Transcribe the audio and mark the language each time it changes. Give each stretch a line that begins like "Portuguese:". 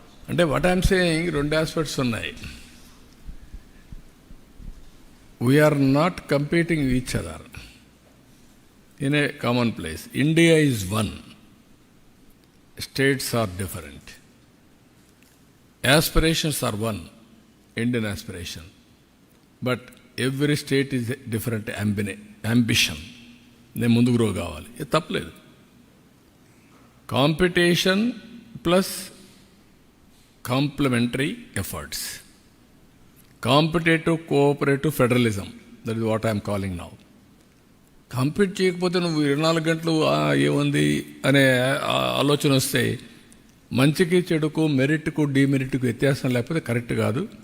English: అంటే what I'm saying, 2 aspects ఉన్నాయి. We're not competing each other in a common place. India is one, states are different, aspirations are one, Indian aspiration, but every state is a different ambition.
Telugu: నేను ముందు grow కావాలి, ఇది తప్పలేదు.
English: Competition plus complementary efforts, competitive cooperative federalism, that is what I'm calling now.
Telugu: Compete చేయకపోతే నువ్వు 24 గంటలు ఏముంది అనే ఆలోచన వస్తే మంచికి చెడుకు, మెరిట్కు డిమెరిట్కు వ్యత్యాసం లేకపోతే కరెక్ట్ కాదు.